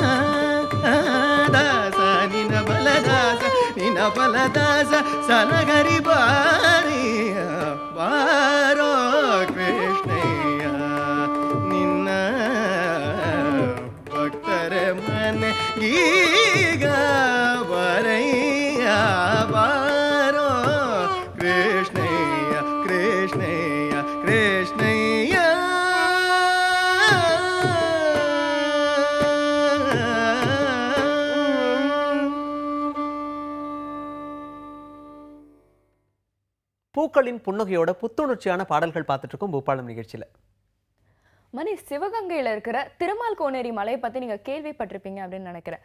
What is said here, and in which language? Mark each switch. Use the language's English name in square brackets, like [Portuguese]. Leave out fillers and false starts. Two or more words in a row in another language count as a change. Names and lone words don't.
[Kannada] ದಾಸ ನಿನ ಬಲದಾಸ ನಿನ ಬಲದಾಸ ಸನಗರಿ ಬಾರಿಯ ಬಾರೋ ಕೃಷ್ಣಯ್ಯ ನಿನ್ನ ಭಕ್ತರ ಮನೆ ಈಗ ಬರಯ್ಯ ಬಾರೋ ಕೃಷ್ಣಯ್ಯ ಕೃಷ್ಣಯ್ಯ ಕೃಷ್ಣಯ್ಯ [Tamil] பூக்களின் புன்னகையோட புத்துணர்ச்சியான பாடல்கள் பார்த்துட்டு இருக்கோம் பூபாலம் நிகழ்ச்சியில. மணி, சிவகங்கையில இருக்கிற திருமால் கோனேரி மலையை பத்தி நீங்க கேள்விப்பட்டிருப்பீங்க அப்படின்னு நினைக்கிறேன்.